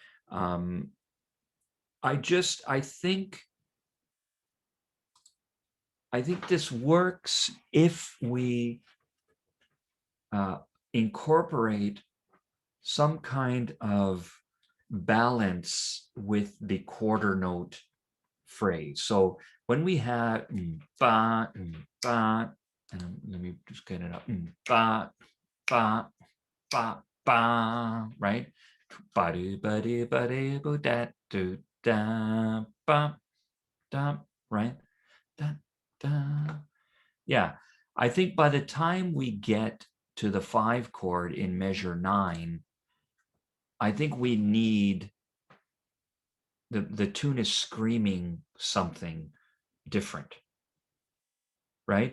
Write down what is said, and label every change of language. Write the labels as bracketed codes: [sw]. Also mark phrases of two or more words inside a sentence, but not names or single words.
[en] I think this works if we incorporate some kind of balance with the quarter note phrase. So when we have ba, ba, and let me just get it up, ba, ba, ba, ba, right? Ba do ba do ba do ba da do da ba da, right? Da da. Yeah, I think by the time we get to the 5 chord in measure 9, I think we need the tune is screaming something different, right?